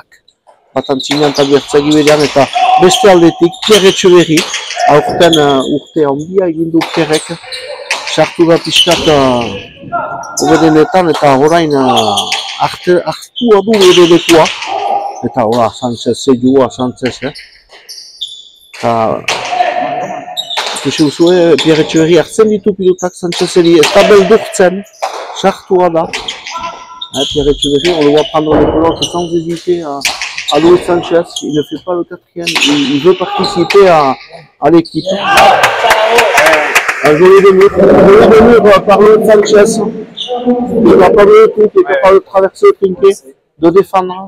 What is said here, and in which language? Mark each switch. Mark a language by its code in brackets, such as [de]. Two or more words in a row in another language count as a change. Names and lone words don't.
[eu] Batantzinean eta bertzegi berean, eta beste aldetik Pierre Echeverry, aurten urte handia egin du Pierrek, sartu da pixkat oberenetan, eta orain hartua du bere lekua, eta hola, Sanchez, zedua Sanchez, eta ikusi duzue, Pierre Echeverry hartzen ditu pilotak Sanchezeri, ez da beldurtzen, sartua da. [fr] Pierre Echeverry, on le voit prendre les pelotes sans hésiter à Luis Sanchez, il ne fait pas le 4e, il veut participer à l'équipe. Un joli mur par Luis Sanchez, il n'a pas de truc, il est capable de traverser le trinquet, de défendre.